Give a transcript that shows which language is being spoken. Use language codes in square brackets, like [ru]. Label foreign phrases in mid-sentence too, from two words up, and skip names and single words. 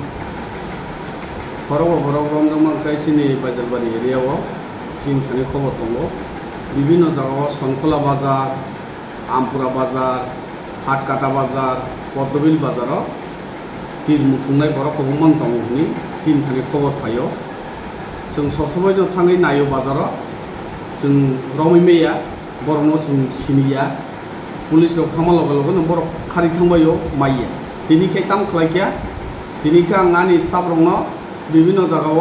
[trp] Khorok ba borok romjang man kai chini Bajalbari area o tin khani khobor tongo. Bibhinno jagao Sonkhola bazar, Ampura bazar, Hatkata bazar, Poddobil bazar o tir muthungnai borok khobongman tongo ni tin khani khobor phaio. [brx] जों सबसमायनो थाङै नायो बाजाराव जों रमै मैया बरनो जों सिनिया पुलिसआव थांमा लगे लगे बर खारि थांबायो माइया दिनैखाय ताम खालायखिया दिनैखै आं आंनि स्टाफ रंनो बिभिन्न जागायाव